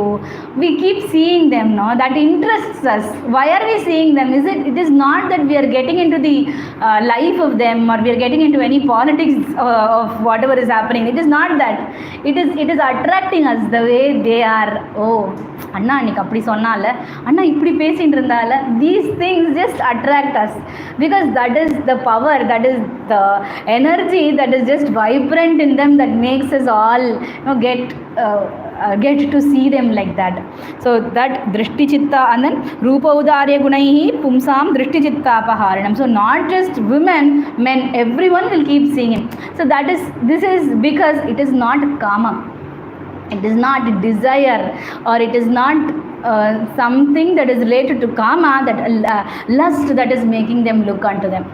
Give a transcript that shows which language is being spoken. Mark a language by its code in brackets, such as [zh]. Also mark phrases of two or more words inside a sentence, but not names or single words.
[en] We keep seeing them, no? That interests us. Why are we seeing them? It is not that we are getting into the life of them, or we are getting into any politics of whatever is happening. It is not that. It is attracting us the way they are. [ta] ஓ, அண்ணா அன்னிக்கு அப்படி சொன்னாலா, அண்ணா இப்டி பேசிண்டு இருந்தாலா. [en] These things just attract us, because that is the power, that is the energy that is just vibrant in them, that makes us all get to see them like that. So that [sa] दृष्टि चित्त, [en] and then [sa] रूप उदार्य गुणैः पुंसां दृष्टि चित्त अपहरणम्. [en] So not just women, men, everyone will keep seeing him. So this is because it is not kama, it is not desire, or it is not something that is related to kama, that lust that is making them look unto them.